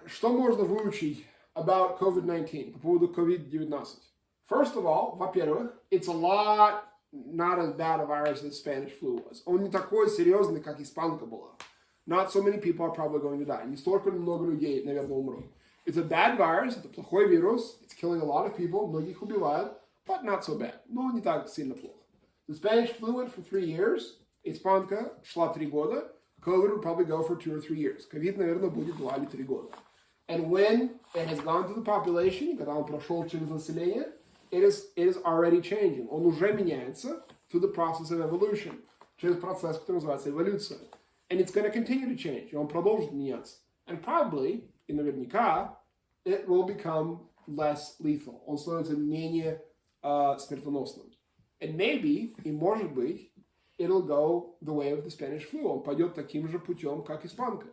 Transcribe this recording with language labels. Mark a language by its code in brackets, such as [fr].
[ru] Что можно выучить [en] about COVID-19, [ru] по поводу COVID-19? [en] First of all, [ru] во-первых, [en] it's a lot not as bad a virus as Spanish flu was. [ru] Он не такой серьезный, как испанка была. [en] Not so many people are probably going to die. [ru] Не столько много людей, наверное, умрут. [en] It's a bad virus, [ru] это плохой вирус. [en] It's killing a lot of people, [ru] многих убивает, [en] but not so bad. [ru] Но не так сильно плохо. [en] The Spanish flu went for 3 years. [ru] Испанка шла 3 года. [en] COVID would probably go for 2 or 3 years. [ru] COVID, наверное, будет 2 или 3 года. [en] And when it has gone to the population, [ru] когда он прошел через население, [en] it is already changing. [ru] Он уже меняется [en] through the process of evolution. [ru] Через процесс, который называется эволюция. [en] And it's going to continue to change. [ru] И он продолжит меняться. [en] And probably, [ru] и наверняка, [en] it will become less lethal. [ru] Он становится менее смертоносным. [en] And maybe, [ru] и может быть, [en] it'll go the way of the Spanish flu. [ru] Он пойдет таким же путем, как испанка.